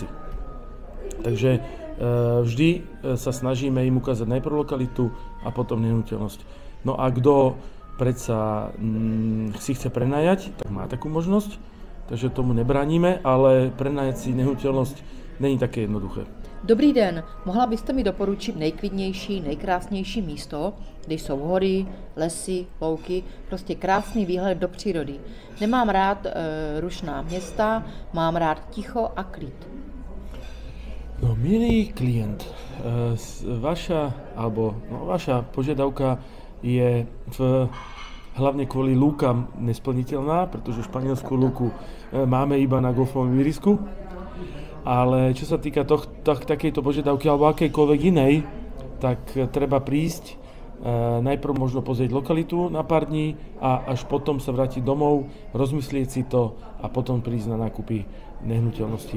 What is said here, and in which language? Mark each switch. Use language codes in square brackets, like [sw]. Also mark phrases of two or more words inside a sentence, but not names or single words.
[sk] Takže vždy sa snažíme im ukázať najprv lokalitu a potom nehnuteľnosť. No a kto predsa si chce prenajať, tak má takú možnosť. Takže tomu nebráníme, ale prenajať si nehnuteľnosť není také jednoduché. [cs] Dobrý den, mohla byste mi doporučit nejklidnější, nejkrásnější místo, kde jsou hory, lesy, louky, prostě krásný výhled do přírody. Nemám rád rušná města, mám rád ticho a klid. [sk] No, milý klient, vaša požiadavka je hlavne kvôli lúkam nesplniteľná, pretože v Španielsku lúku máme iba na golfovom ihrisku. Ale čo sa týka takejto požiadavky alebo akejkoľvek inej, tak treba prísť, najprv možno pozrieť lokalitu na pár dní a až potom sa vrátiť domov, rozmyslieť si to a potom prísť na nákupy nehnuteľnosti.